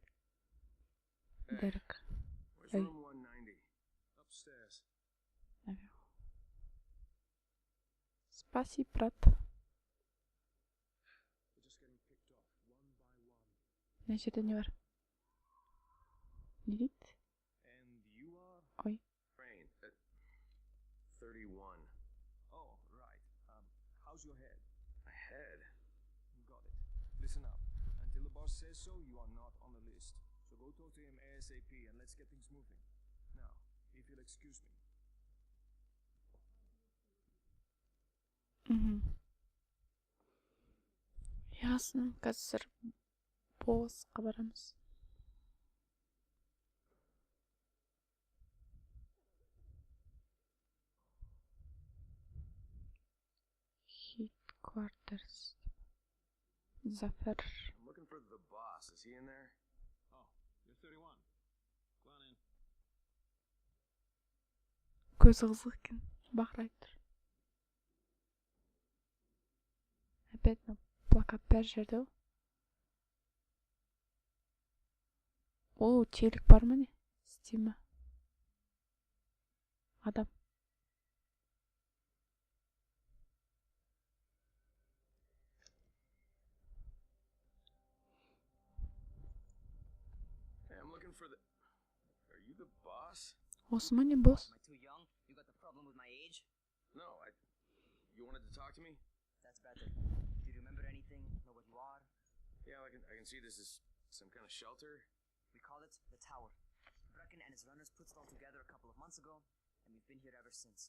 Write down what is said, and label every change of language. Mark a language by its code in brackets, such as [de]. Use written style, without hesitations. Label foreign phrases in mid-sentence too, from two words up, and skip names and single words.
[ru] Дерек. Спаси, брат. [kk] Мына жерде не бар? Не дейді? Ой. 31. [en] Oh, right. How's your head? My head? Got it. Listen up. Until the boss says so, you are not on the list. So go talk to him ASAP and let's get things moving. Now, if you'll excuse me. [ru] Ясно, [kk] қазір боссқа барамыз. [en] Headquarters. Zafer. I'm looking for the boss. Is he in there? Oh, you're 31. Go on in. [kk] Көзі қызық екен. Бақырай тұр. Опять плакат бәр жерде. О, телек бар ма не? Стима. Адам. [en] I'm looking for the... Are you the boss? [kk] Осы ма не босс? [en] Am I too young? You got the problem with my age? No, You wanted to talk to me? That's better. Do you remember anything? Know what you are? Yeah, I can see this is some kind of shelter. We call it the Tower. Brecken and his runners put it all together a couple of months ago, and we've been here ever since.